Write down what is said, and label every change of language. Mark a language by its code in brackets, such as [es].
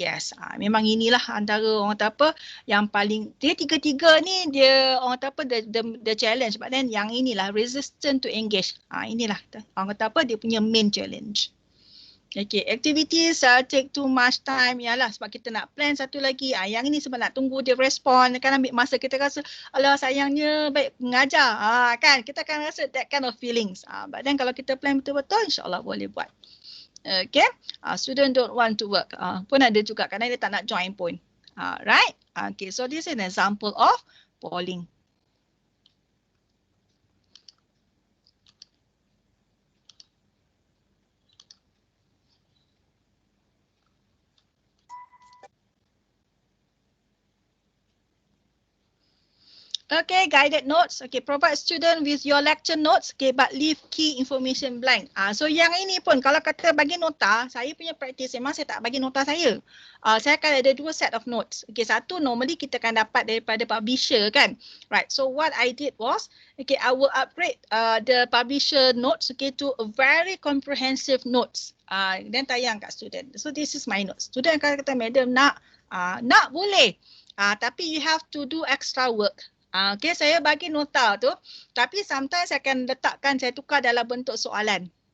[ms] Yes, memang inilah antara orang kata apa yang paling, dia tiga-tiga ni dia orang kata apa [en] the challenge, but then [ms] yang inilah [en] resistant to engage. [ms] Inilah orang kata apa dia punya main challenge. [en] Okay, activities take too much time. [ms] Yalah, sebab kita nak plan satu lagi. Yang ini sebab nak tunggu dia respon, kan ambil masa, kita rasa alah sayangnya baik mengajar. Kan kita akan rasa [en] that kind of feelings. But then [ms] kalau kita plan betul-betul, insyaAllah boleh buat. [en] Okay, student don't want to work. [ms] Pun ada juga kadang dia tak nak join pun. Right? [en] Okay, so this is an example of polling. Okay, guided notes. Okay, provide student with your lecture notes. Okay, but leave key information blank. [ms] So yang ini pun kalau kata bagi nota, saya punya practice memang saya tak bagi nota saya. Saya akan ada dua set of notes. Okay, satu normally kita akan dapat daripada publisher kan. [en] Right, so what I did was, okay, I will upgrade the publisher notes, okay, to a very comprehensive notes. [ms] Dan tayang kat student. [en] So this is my notes. [ms] Student akan kata, madam nak boleh. Tapi [en] you have to do extra work. [ms] Okay, saya bagi nota tu, tapi sometimes saya akan letakkan, saya tukar dalam bentuk soalan.